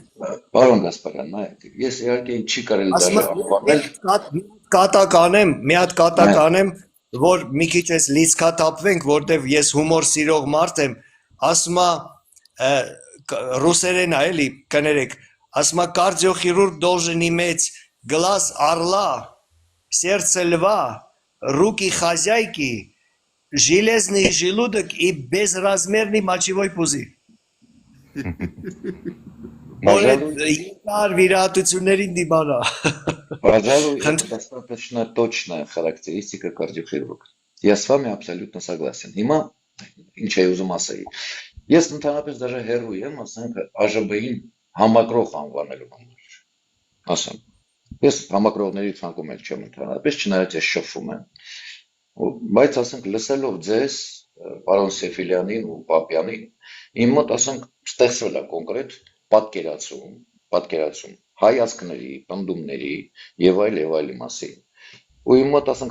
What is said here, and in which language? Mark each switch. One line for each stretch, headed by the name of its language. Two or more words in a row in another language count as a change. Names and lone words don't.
Armenian: Պարոն Գասպարյան, նայեք, ես իհարկե չի կարելի դաժե անվանել։ Մի հատ կատակ անեմ, որ մի քիչ էս լիցքաթափվենք, որտեվ ես հումոր սիրող մարդ եմ, ասում է ռուսերեն է, էլի, կներեք, ասում է
Russian: кардиохирург должен иметь глаз орла, сердце льва, руки хозяйки, железный желудок и безразмерный мочевой пузырь.
Armenian: Երկար վիրահատություններին դիմանա։
Russian: Пожалуй, это достаточно точная характеристика кардиохирурга. Я с вами абсолютно согласен.
Armenian: Հիմա ինչ է ուզում ասեի։ Ես ընդհանրապես даже հերոյ եմ, ասենք ԱԺԲ-ին համակրող անվանելու համար։ Ասեմ։ Ես համակրողների ցանկում էլ չեմ ընդհանրապես, չնայած ես շփվում եմ։ Բայց ասենք լսելով ձեզ, պարոն Սեֆիլյանին ու Պապյանին, իմ մոտ ասենք ստեղծվել է կոնկրետ պատկերացում հայացքների, պնդումների եւ այլի մասին։ Ու իմ մոտ ասենք